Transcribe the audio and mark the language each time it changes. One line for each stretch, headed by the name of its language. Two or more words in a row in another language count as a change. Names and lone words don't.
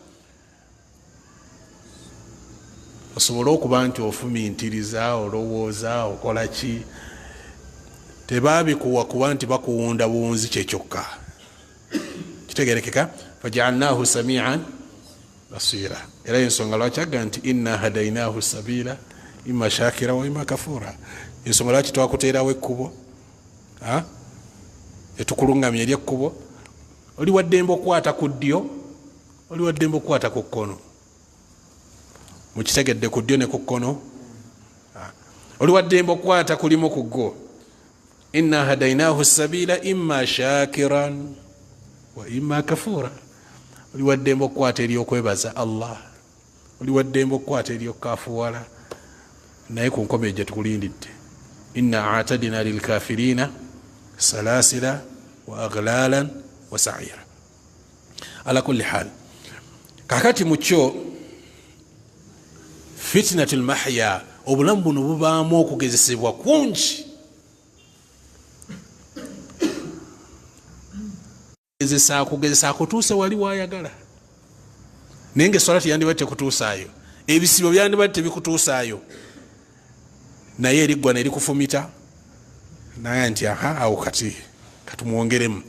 Ganda: Osobola okuba nti ofumintiriza, olowooza, okola ki. Tebabikuwa kuba nti bakuwunda buwunzi kyekyokka. Kitegerekeka?
Arabic: فجعلناه سميعا بصيرا.
Ganda: Era ensonga lwaki aga nti
Arabic: إنا هديناه السبيل إما شاكرا وإما كفورا.
Ganda: Ensonga lwaki twakuteerawo ekkubo, etukulungamya eri ekkubo. Oli waddembe okukwata ku ddyo, oli waddembe okukwata ku kkono. Mukitegedde ku ddyo ne ku kkono? Oli waddembe okukwata kulimu ku ggo.
Arabic: إنا هديناه السبيل إما شاكرا وإما كفورا.
Ganda: Oli waddembe okukwata eri okwebaza Allah, oli waddembe okukwata eri okkafuwala. Naye ku nkomero gye tukulindidde,
Arabic: إنا أعتدنا للكافرين سلاسل وأغلالا وسعيرا. على كل حال,
Ganda: kakati mukyo
Arabic: فتنة المحيا,
Ganda: obulamu buno bubaamu okugezesebwa kungi. Kugezesa akutuuse wali wayagala, naye ng'eswala teyandibadde tekutuusaayo, ebisibo byandibadde tebikutuusaayo, naye eriggwa ne likufumita naye nti awo kati katumwongeremu.